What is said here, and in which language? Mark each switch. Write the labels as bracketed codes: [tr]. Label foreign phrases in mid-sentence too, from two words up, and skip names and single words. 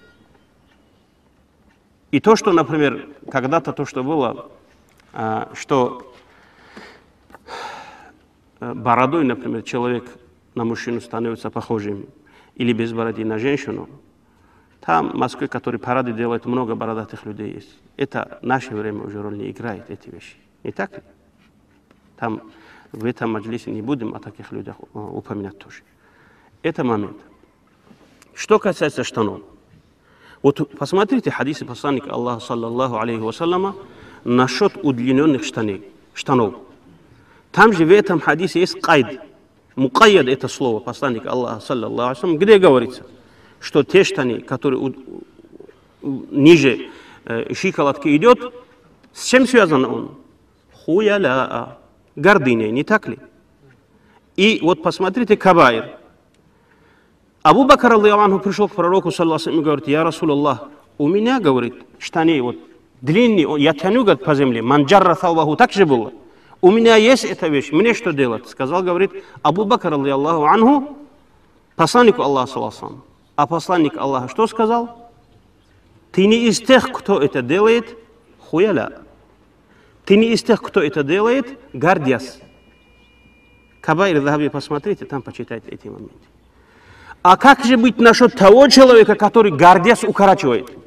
[ru] И то, что, например, когда-то то, что было, что бородой, например, человек на мужчину становится похожим, или без бороды на женщину, там в Москве, которые парады делают, много бородатых людей есть. Это в наше время уже роль не играет, эти вещи. Не так ли? Там в этом маджлисе не будем о таких людях упоминать тоже. Это момент. Что касается штанов. Вот посмотрите хадисы посланника Аллаха, [ar] صلى الله عليه وسلم, [ru] насчет удлиненных штанов. Там же в этом хадисе есть кайд. Мукайяд это слово посланника Аллаха, [ar] صلى الله عليه وسلم, [ru] где говорится, что те штаны, которые ниже щиколотки идет, с чем связан он? Хуяля, гордыня, не так ли? И вот посмотрите кабаир. Абу Бакр аллаху пришел к пророку, [ar] صلى الله عليه, [ru] и говорит: я [ar] رسول الله, [ru] у меня, говорит, штаны вот длинные, я тяну, говорит, по земле, [ar] من جر ثوبه, [ru] так же было. У меня есть эта вещь, мне что делать? Сказал, говорит, Абу Бакр [ar] الله عنه, [ru] посланнику Аллаха, [ar] صلى الله عليه. [ru] А посланник Аллаха что сказал? Ты не из тех, кто это делает, хуяля. Ты не из тех, кто это делает, гордясь. Кабаир Захаби, посмотрите, там почитайте эти моменты. А как же быть насчет того человека, который гордясь укорачивает?